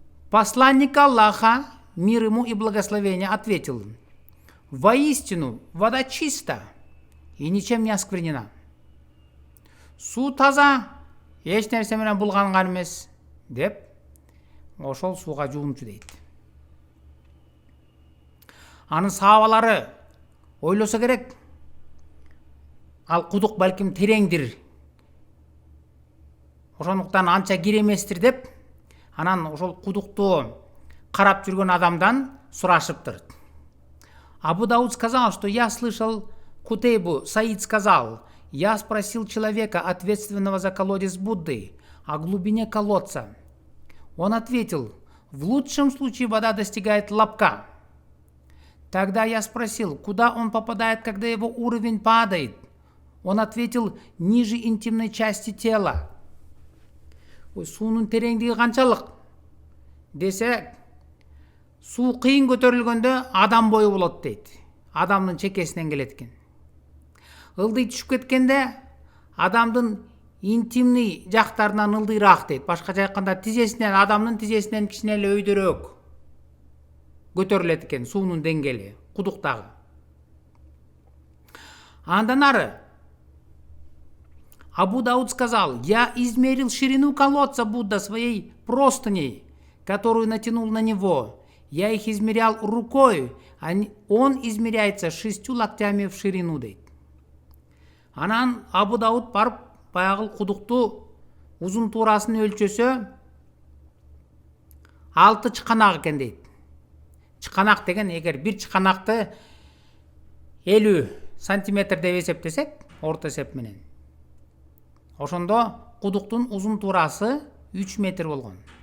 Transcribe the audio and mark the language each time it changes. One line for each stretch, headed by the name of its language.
Russian: Посланник Аллаха, мир ему и благословение, ответил: воистину вода чиста и ничем не осквернена.
Kyrgyz: Суу таза, эч нерсе менен булганган эмес деп ошол сууга жуунчу дейт. Анын сахабалары ойлосо керек, ал кудук балким тереңдир, ошондуктан анча киреместир деп, анан ошол кудукту карап жүргөн адамдан сурашыптыр.
Russian: Абу Дауд сказал, что я слышал Кутейбу Саид сказал, я спросил человека, ответственного за колодец Будды, о глубине колодца. Он ответил, в лучшем случае вода достигает лобка. Тогда я спросил, куда он попадает, когда его уровень падает. Он ответил, ниже интимной части тела.
Kyrgyz: Суунун тереңдиги канчалык десе, суу кыйын көтөрүлгөндө адам бою болот дейт. Адамдын чекесинен келет экен. Ылдый түшүп кеткенде адамдын интимный жактарынан ылдыйраак дейт. Башкача айтканда тизесинен, адамдын тизесинен кичине эле өйдөрөөк көтөрүлөт экен суунун деңгээли кудуктагы. Андан ары
Russian: Абу Дауд сказал, я измерил ширину колодца Будда своей простыней, которую натянул на него. Я их измерял рукой, он измеряется 6 локтями в ширину
Kyrgyz: дейт. Анан Абу Дауд барып баягы кудукту узун туурасын өлчөсө 6 чыканак экен дейт. Чыканак деген, эгер бир чыканакты 50 сантиметр деп эсептесек, орто эсеп менен, ошондо кудуктун узун туурасы 3 метр болгон.